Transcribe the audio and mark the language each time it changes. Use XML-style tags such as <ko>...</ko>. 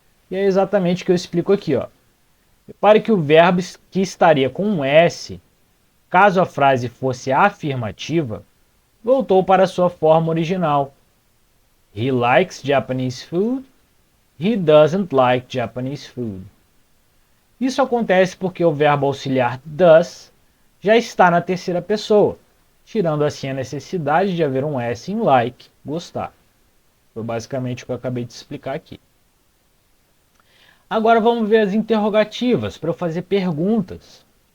<pt>E é exatamente o que eu explico aqui, ó. Repare que o verbo que estaria com um S, caso a frase fosse afirmativa, voltou para sua forma original.</pt> <en>He likes Japanese food. He doesn't like Japanese food.</en> <pt>Isso acontece porque o verbo auxiliar does já está na terceira pessoa, tirando assim a necessidade de haver um S em like, gostar. Foi basicamente o que eu acabei de explicar aqui. Agora vamos ver as interrogativas para eu fazer perguntas.</pt>